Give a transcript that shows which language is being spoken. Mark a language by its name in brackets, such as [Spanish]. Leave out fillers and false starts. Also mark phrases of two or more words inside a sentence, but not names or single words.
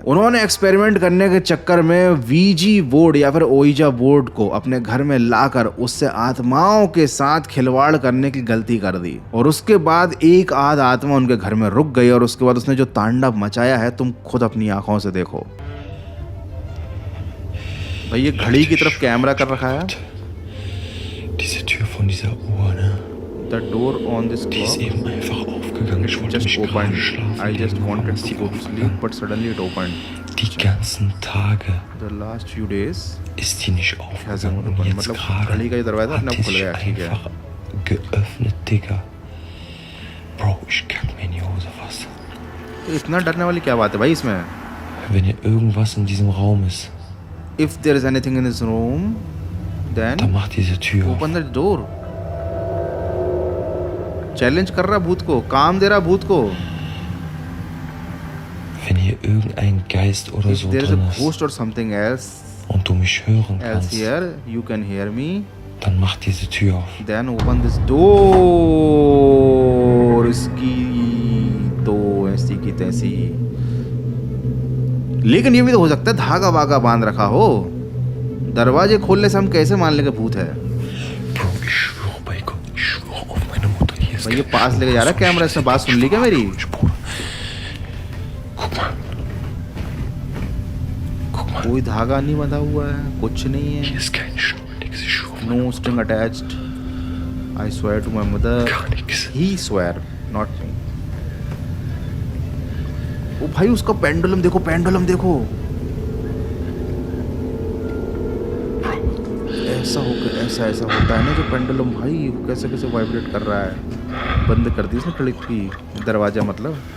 [Hindi] उन्होंने एक्सपेरिमेंट करने के चक्कर में वीजी बोर्ड या फिर ओइजा बोर्ड को अपने घर में लाकर उससे आत्माओं के साथ खिलवाड़ करने की गलती कर दी, और उसके बाद एक आध आत्मा उनके घर में रुक गई, और उसके बाद उसने जो तांडव मचाया है तुम खुद अपनी आंखों से देखो। भाई ये घड़ी की तरफ कैमरा कर रखा है। [German] Diese Tür von dieser Uhr, ne? [English] The door on this [German] Die ist [English] clock [German] eben einfach aufgegangen. Ich wollte [English] just [German] mich gerade [English] opened. [German] schlafen [English] I just [German] legen, [English] wanted [German] als [English] to [German] die [English] go to sleep, [German] aufgegangen. [English] but suddenly it opened. [German] Die ganzen Tage [English] The last few days [German] ist die nicht [English] hasn't [German] aufgegangen. Und [English] opened. [German] jetzt [Hindi] मतलब [German] gerade [Hindi] घड़ी का ये दरवाजा [German] hat [Hindi] अपने [German] die [Hindi] आप खुल [German] sich [Hindi] गया, ठीक है। [German] einfach geöffnet, Digga. Bro, ich kack mir in die Hose was. [Hindi] तो इतना डरने वाली क्या बात है भाई इसमें? [German] Wenn hier irgendwas in diesem Raum ist, [English] If there is anything in this room, then [German] dann mach diese Tür auf. [English] open the door. [Hindi] चैलेंज कर रहा भूत को, काम दे रहा भूत को। [German] Wenn hier irgendein Geist oder [English] If [German] so [English] there is [German] drin [English] a [German] ist [English] ghost or something else [German] und du mich hören kannst, [English] here, you can hear me. [German] dann mach diese Tür auf. [English] Then open this door. [Hindi] इसकी तो ऐसी की तैसी। लेकिन ये भी तो हो सकता है धागा वागा बांध रखा हो। दरवाजे खोलने से हम कैसे मान लेंगे भूत है? [German] Bro, ich schwöre bei Gott, ich schwöre auf meine Mutter, hier ist [Hindi] भाई ये [German] kein [Hindi] पास लेके जा रहा है कैमरा, इसने बात सुन ली क्या मेरी? [German] Bruder. Guck mal. Guck mal. [Hindi] कोई धागा नहीं बंधा हुआ है, कुछ नहीं है। [German] Hier ist kein Schnur, nix, ich schwöre. [English] No string attached. I swear to my mother. [German] Gar nix. [English] He swear, not me. [Hindi] ओ भाई उसका पेंडुलम देखो, पेंडुलम देखो। ऐसा होता है ना जो पेंडुलम, भाई वो कैसे कैसे वाइब्रेट कर रहा है। बंद कर दी उसने खिड़की, दरवाजा मतलब।